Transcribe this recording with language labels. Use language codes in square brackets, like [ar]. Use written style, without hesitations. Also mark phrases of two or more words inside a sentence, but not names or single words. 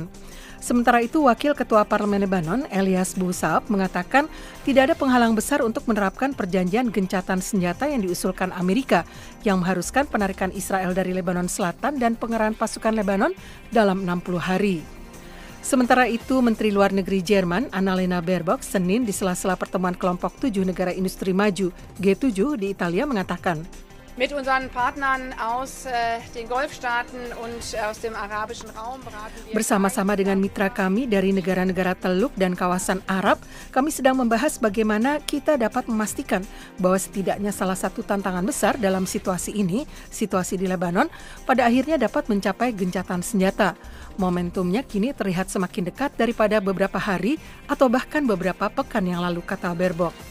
[id] Sementara itu, Wakil Ketua Parlemen Lebanon, Elias Bousaab, mengatakan tidak ada penghalang besar untuk menerapkan perjanjian gencatan senjata yang diusulkan Amerika, yang mengharuskan penarikan Israel dari Lebanon Selatan dan pengerahan pasukan Lebanon dalam 60 hari. Sementara itu, Menteri Luar Negeri Jerman, Annalena Baerbock, Senin di sela-sela pertemuan kelompok 7 negara industri maju G7 di Italia mengatakan, [de] Mit unseren Partnern aus den Golfstaaten und aus dem arabischen Raum beraten wir. [id] Bersama-sama dengan mitra kami dari negara-negara Teluk dan kawasan Arab, kami sedang membahas bagaimana kita dapat memastikan bahwa setidaknya salah satu tantangan besar dalam situasi ini, situasi di Lebanon, pada akhirnya dapat mencapai gencatan senjata. Momentumnya kini terlihat semakin dekat daripada beberapa hari atau bahkan beberapa pekan yang lalu, kata Baerbock.